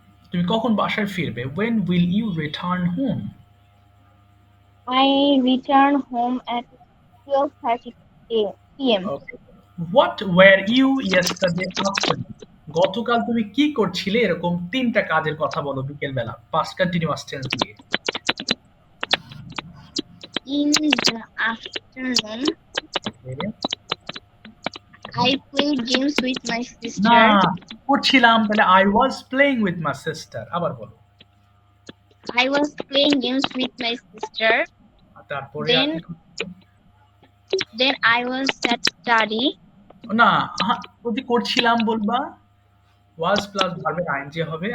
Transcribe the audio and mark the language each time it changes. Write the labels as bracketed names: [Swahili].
[Bangla] তুমি কখন বাসায় ফিরবে? [English] When will you return home? I return home at 12:30 p.m. Okay. What were you yesterday afternoon? [Bangla] গতকাল তুমি কি করছিলে? এরকম তিনটা কাজের কথা বলো বিকেল বেলা, past continuous tense দিয়ে। [English] In the afternoon, Okay. I played games with my [Bangla] না, [English] sister. [Bangla] করছিলাম, তাহলে [English] I was playing with my sister। [Bangla] আবার বলো। [English] I was playing games with my sister. [Bangla] তারপরে [English] Then I was at study. [Bangla] না, যদি করছিলাম বলবা, was plus ভার্বের ing হবে।